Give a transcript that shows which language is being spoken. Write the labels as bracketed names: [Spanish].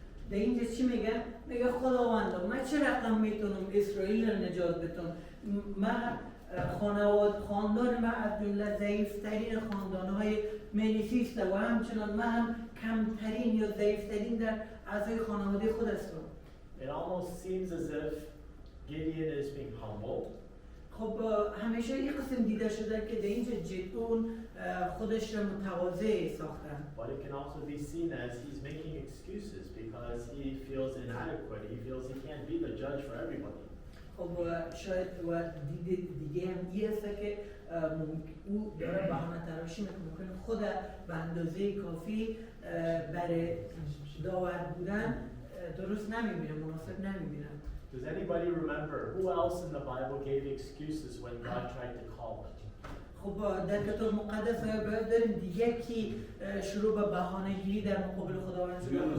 [Persian] در اینجا چی میگه؟ میگه خداوند من چه رقم میتونم اسرائیل رو نجات بدم؟ من خاندان من از جمله ضعیفترین خاندانهای منیسی است و همچنان من هم کمترین یا ضعیفترین در اعضای خانواده خود هستم. [English] It almost seems as if Gideon is being humble. [Persian] خب همیشه یک قسم دیده شده که در اینجا جدون خودش را متواضع ساختن. [English] But it can also be seen as he's making excuses because he feels inadequate. He feels he can't be the judge for everybody. [Persian] خب شاید و دیگه هم این است که او داره بهانه تراشی میکنه خود به اندازه کافی برای داور بودن درست نمیبینه، مناسب نمیبینه. [English] Does anybody remember who else in the Bible gave excuses when God tried to call them? [Persian] خب در کتاب مقدس داریم دیگه کی شروع به بهانه گیری در مقابل خداوند شد.